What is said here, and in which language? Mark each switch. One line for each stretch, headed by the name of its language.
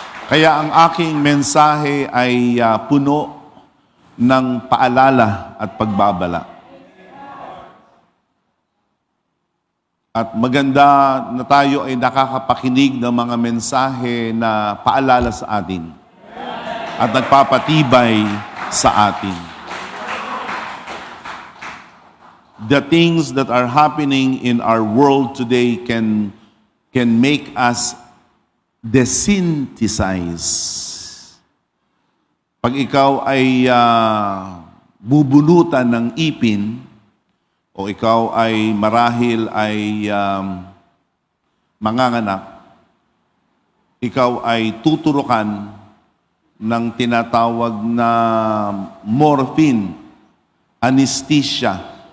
Filipino: Kaya ang aking mensahe ay puno ng paalala at pagbabala. At maganda na tayo ay nakakapakinig ng mga mensahe na paalala sa atin at nagpapatibay sa atin.
English: The things that are happening in our world today can make us desynthesize.
Filipino: Pag ikaw ay bubulutan ng ipin, o ikaw ay marahil ay manganganak, ikaw ay tuturukan ng tinatawag na morphine, anesthesia,